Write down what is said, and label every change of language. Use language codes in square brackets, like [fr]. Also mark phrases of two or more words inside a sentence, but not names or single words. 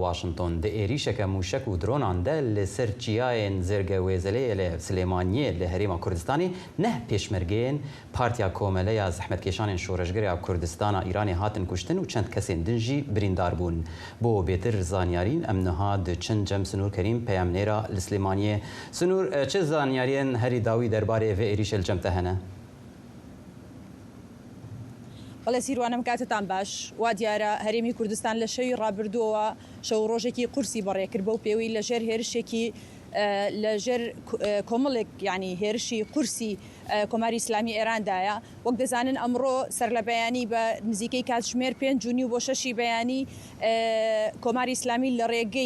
[ku] Washington di êrişeke mûşek û dronan de li ser çiyayên zêrge wêzeleyê li Silêmaniyê li Herêma Kurdistanê neh pêşmergeyên Partiya Komeleya Zehmetkeşanên Şoreşgeriya Kurdistana Îranê hatin kuştin û çend kesên din jî birîndar bûn. Bo bêtir zanyarîn em niha di çin Cem Sinûr Kerîm peyamnêra li Silêmaniyê. Sinûr çi zanyariyên herî dawî derbarê vê êrişê li Cem te hene؟ [ckb] بەڵێ سیروانم کاتتان باش وا دیارە هەرێمی کوردستان لە شەوی ڕابردووە شەو ڕۆژێکی قورسی بەڕێکرد بەو پێوەی لەژێر هێرشێکی لەژێر کۆمەڵێک ینی هێرشی قورسی کۆماری ئیسلامی ئێراندایە وەک دەزانن ئەمڕۆ سەر لە بەیانی بە نزیکەی کاتژمێر 5 بۆ 6 بەیانی کۆماری ئیسلامی لە ڕێگەی